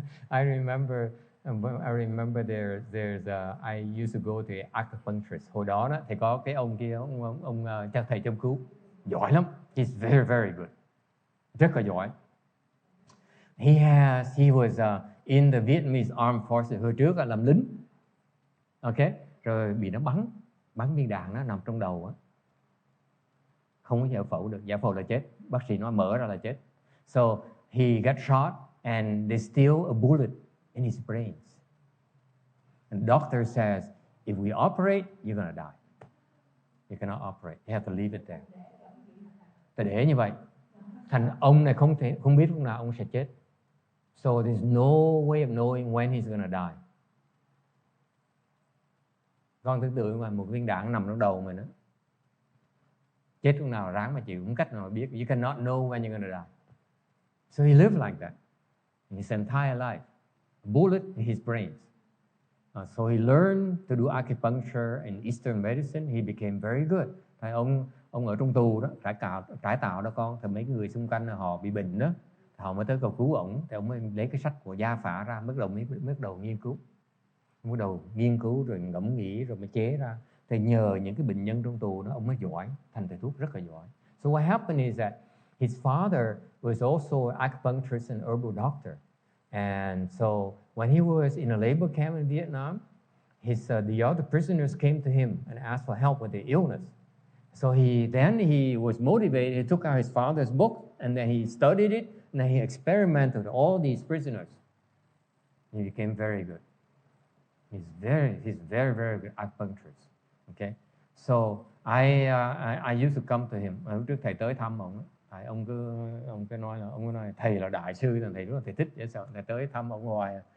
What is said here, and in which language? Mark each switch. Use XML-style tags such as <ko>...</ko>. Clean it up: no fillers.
<en>I remember there's I used to go to acupuncturist.</en> <vi>Hồi đó thì có cái ông kia, ông chắc thầy châm cứu giỏi lắm.</vi> <en>He's very very good,</en> <vi>rất là giỏi.</vi> <en>He was in the Vietnamese Armed Forces.</en> <vi>Hồi trước làm lính, okay, rồi bị nó bắn viên đạn, nó nằm trong đầu á, không có giải phẫu được, giải phẫu là chết, bác sĩ nói mở ra là chết.</vi> <en>So he got shot and they steal a bullet in his brains. And the doctor says, if we operate, you're gonna die. You cannot operate. You have to leave it there.</en> <vi>Ta để như vậy, thành ông này không biết lúc nào ông sẽ chết.</vi> <en>So there's no way of knowing when he's gonna die. Con tưởng tượng mà một viên đạn nằm trong đầu mình đó, chết lúc nào ráng mà chịu, không cách nào mà biết. You cannot know when you're gonna die. So he lived like that his entire life. A bullet in his brains. So he learned to do acupuncture and Eastern medicine. He became very good.</en> <vi>Tại ông ở trong tù đó, trải tạo đó con, thì mấy người xung quanh họ bị bệnh đó, họ mới tới cầu cứu ổng, thì ông mới lấy cái sách của Gia Phả ra, bắt đầu nghiên cứu rồi ngẫm nghĩ rồi mới chế ra. Thì nhờ những cái bệnh nhân trong tù đó, ông mới giỏi, thành thầy thuốc rất là giỏi.</vi> <en>So what happened is that his father was also an acupuncturist and herbal doctor. And so when he was in a labor camp in Vietnam, the other prisoners came to him and asked for help with their illness. So he was motivated. He took out his father's book and then he studied it and then he experimented with all these prisoners. He became very good. He's very, very good acupuncturist. Okay, so I used to come to him.</en> <vi>Lúc trước thầy tới thăm ông, thầy ông cứ nói thầy là đại sư, thầy rất là thầy thích dễ sợ, thầy tới thăm ông hoài.</vi>